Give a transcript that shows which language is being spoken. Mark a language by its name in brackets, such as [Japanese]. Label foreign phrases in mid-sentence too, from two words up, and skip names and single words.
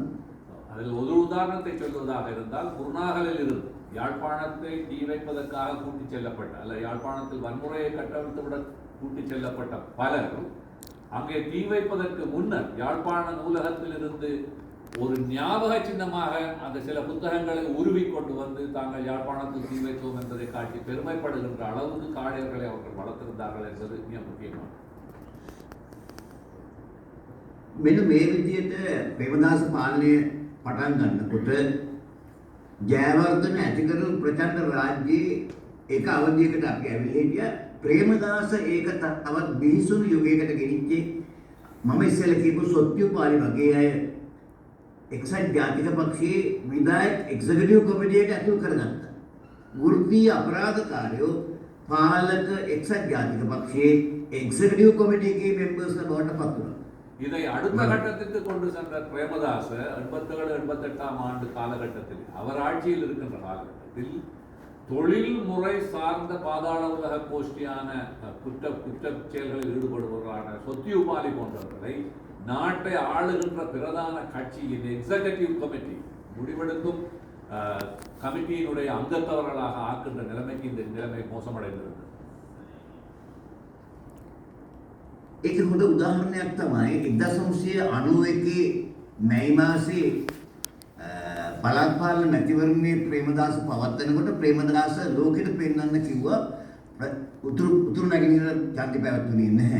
[Tamil] அதில் ஒரு உதாரணத்தை சொல்வதாக இருந்தால் குருநாகலில் இருந்து யாழ்ப்பாணத்தை தீ வைப்பதற்காக கூட்டிச் செல்லப்பட்ட அல்ல யாழ்ப்பாணத்தில் வன்முறையை கட்டவிழ்த்துவிட கூட்டிச் செல்லப்பட்ட பலர் அங்கே தீ வைப்பதற்கு முன்னர் யாழ்ப்பாண நூலகத்தில் இருந்து ஒரு ஞாபக சின்னமாக அந்த சில புத்தகங்களை உருவி கொண்டு வந்து தாங்கள் யாழ்ப்பாணத்தில் தீ வைத்தோம் என்பதை காட்டி பெருமைப்படுகின்ற அளவுக்கு காடையர்களை அவர்கள் வளர்த்திருந்தார்கள் என்பது மிக முக்கியமானது. [Sinhala] මෙන්න මේ විදිහට ප්‍රේමදාස පාලනය පටන් ගන්නකොට ජයවර්ධන ඇතිකරු ප්‍රචණ්ඩ රාජ්‍යයේ එක අවධියකට අපි ඇවිල්ලා හිටියා. ප්‍රේමදාස ඒක තවත් බිහිසුණු යුගයකට ගෙනිච්චේ මම ඉස්සෙල්ලා කියපු සොත්තිපාලි වගේ අය එක්සත් ජාතික පක්ෂයේ විධායක එක්සිකියුටිව් කමිටියට ඇතුල් කරගත්තා. වෘත්තීය අපරාධකාරයෝ පාලක එක්සත් ජාතික පක්ෂයේ එක්සිකියුටිව් කමිටියේ මෙම්බර්ස්ලා බවට පත් වුණා. [Tamil] இதை அடுத்த கட்டத்திற்கு கொண்டு சென்ற பிரேமதாச 87-88ஆம் ஆண்டு காலகட்டத்தில் அவர் ஆட்சியில் இருக்கின்ற காலகட்டத்தில் தொழில்முறை சார்ந்த பாதாள உலக கோஷ்டியான குற்ற செயல்களில் ஈடுபடுபவர்களான சொத்தியுபாலி போன்றவர்களை நாட்டை ஆளுகின்ற பிரதான கட்சியின் [English] executive committee [Tamil] முடிவெடுக்கும் கமிட்டியினுடைய அங்கத்தவர்களாக ஆக்கின்ற நிலைமைக்கு இந்த நிலைமை மோசமடைந்திருந்தது. [Sinhala] ඒක හොඳ උදාහරණයක් තමයි 1991 මැයි මාසේ පළාත් පාලන මැතිවරණයේ ප්‍රේමදාස පවත්වනකොට ප්‍රේමදාස ලෝකෙට පෙන්වන්න කිව්වා උතුරු නැගෙනහිර ජාති පැවැත්වුණේ නැහැ.